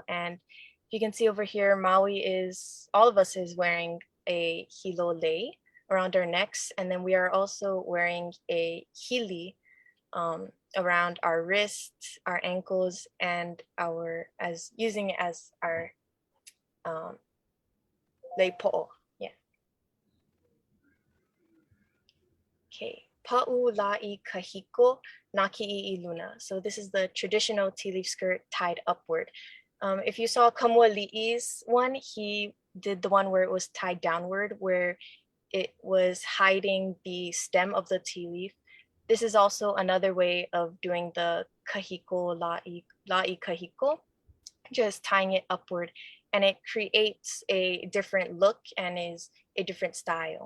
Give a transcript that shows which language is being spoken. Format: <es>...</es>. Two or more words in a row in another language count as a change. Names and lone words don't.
<en>And you can see over here, all of us is wearing a</en> <haw>hilo lei</haw> <en>around our necks. And then we are also wearing a hili around our wrists, our ankles, and using it as our</en> <haw>lei po'o.</haw> <en>Yeah. Okay.</en> <haw>Pa'u la'i kahiko naki'i luna.</haw> <en>So this is the traditional tea leaf skirt tied upward. If you saw Kamuali'i's one, he did the one where it was tied downward, where it was hiding the stem of the tea leaf. This is also another way of doing the</en> <haw>kahiko la'i kahiko,</haw> <en>just tying it upward, and it creates a different look and is a different style.</en>